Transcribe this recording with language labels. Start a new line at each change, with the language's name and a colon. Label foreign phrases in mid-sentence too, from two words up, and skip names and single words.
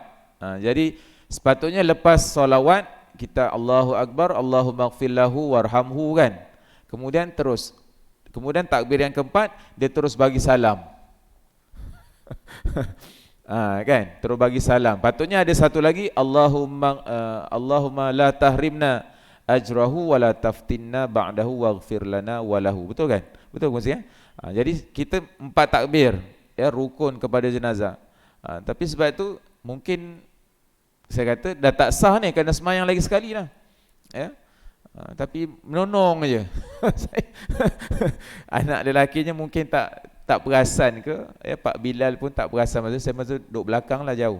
Malay: Jadi sepatutnya lepas solawat kita
Arabic: الله أكبر، اللهم اغفر له وارحمه
Malay: kan. Kemudian takbir yang keempat dia terus bagi salam. Kan, terus bagi salam. Patutnya ada satu lagi
Arabic: اللهم لا تحرمنا أجره ولا تفتنا بعده واغفر لنا وله.
Malay: Betul kan? Betul kan ya? Jadi kita 4 takbir, ya, rukun kepada jenazah. Tapi sebab itu mungkin saya kata dah tak sah ni, kena semayang lagi sekali lah. Ya. Tapi menonong aja. Anak lelakinya mungkin tak perasan ke, ya, Pak Bilal pun tak perasan, saya masa duduk belakang lah jauh.